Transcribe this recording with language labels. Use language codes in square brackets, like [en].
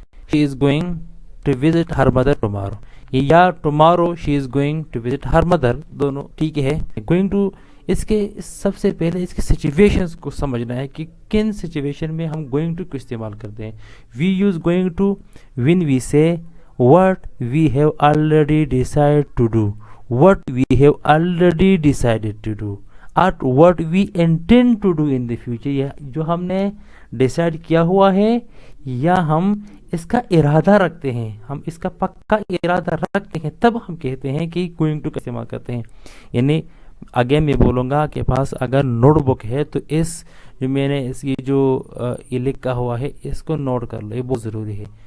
[en] She is going to visit her mother tomorrow. [hi] या [en] tomorrow she is going to visit her mother, [hi] दोनों ठीक है. going to इसके सबसे पहले इसके सिचुएशंस को समझना है कि किन सिचुएशन में हम going to को इस्तेमाल करते हैं. [en] we use going to when we say what we have already decided to do, what we have already decided to do, or what we intend to do in the future. [hi] या जो हमने decide किया हुआ है या हम इसका इरादा रखते हैं, हम इसका पक्का इरादा रखते हैं, तब हम कहते हैं कि गोइंग टू का इस्तेमाल करते हैं. यानी आगे मैं बोलूँगा कि पास अगर नोटबुक है तो इस जो मैंने इसकी जो ये लिखा हुआ है इसको नोट कर लो, ये बहुत ज़रूरी है.